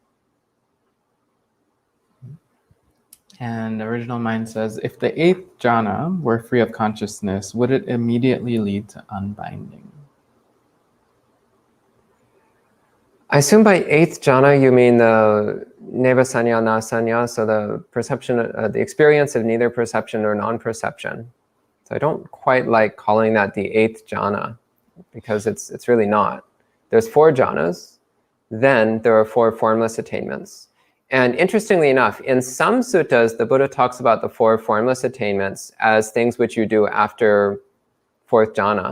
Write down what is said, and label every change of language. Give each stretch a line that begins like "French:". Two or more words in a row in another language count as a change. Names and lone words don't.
English: And Original Mind says, if the 8th jhana were free of consciousness, would it immediately lead to unbinding? I assume by 8th jhana you mean the
Pali: neva sanya, na sanya,
English: so the perception, the experience of neither perception or non-perception. So I don't quite like calling that the 8th jhana because it's really not. There's 4 jhanas, then there are 4 formless attainments. And interestingly enough, in some suttas, the Buddha talks about the 4 formless attainments as things which you do after 4th jhana.